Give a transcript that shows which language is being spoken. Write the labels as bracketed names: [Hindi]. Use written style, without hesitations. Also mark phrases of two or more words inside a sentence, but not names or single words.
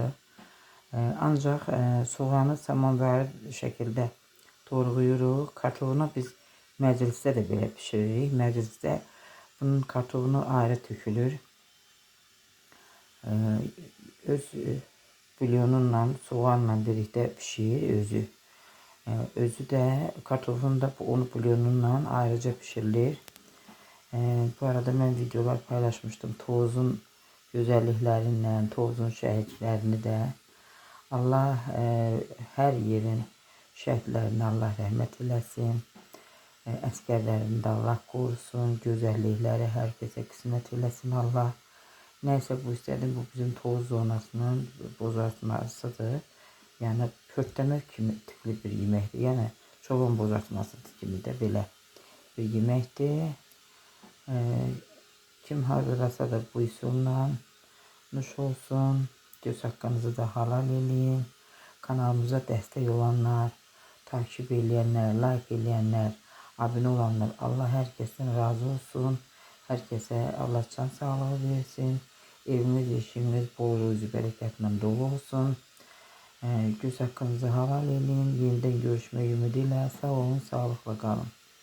[Azerbaijani] Ancaq soğanı samanvari şəkildə doğrayırıq. Kartofunu biz məclisdə də belə pişiririk. Məclisdə bunun kartofunu ayrı tökülür. Öz bulyonunla, soğanla birlikdə pişir özü. Özü de kartofunu da onu bulyonundan ayrıca pişirilir. [Turkish] Bu arada ben videolar paylaşmıştım. Tovuzun güzelliklerinden, tovuzun şehitlerini de. Allah her yerin şehitlerini Allah rahmet eylesin. Əsgərlərini de Allah korusun. Güzellikleri herkese kısmet eylesin Allah. Neyse bu istedim. [Azerbaijani] Bu bizim tovuz zonasının bozartmasıdır. Yani pörtleme kimi tipli bir yeməkdir. Yəni çoban bozartması kimi də belə bir yeməkdir. Kim hazırlasa da bu üsulla nuş olsun. Göz haqqınızı da halal eləyin. Kanalımıza dəstək olanlar, takip eləyənlər, like eləyənlər, abunə olanlar, Allah hər kəsdən razı olsun. Hər kəsə Allah can sağlığı versin. Evimiz, işimiz bol ruzi bərəkətlə dolu olsun. [Turkish] Göz hakkınızı halal edin. Yeniden görüşmek ümidiyle. Sağ olun, sağlıkla kalın.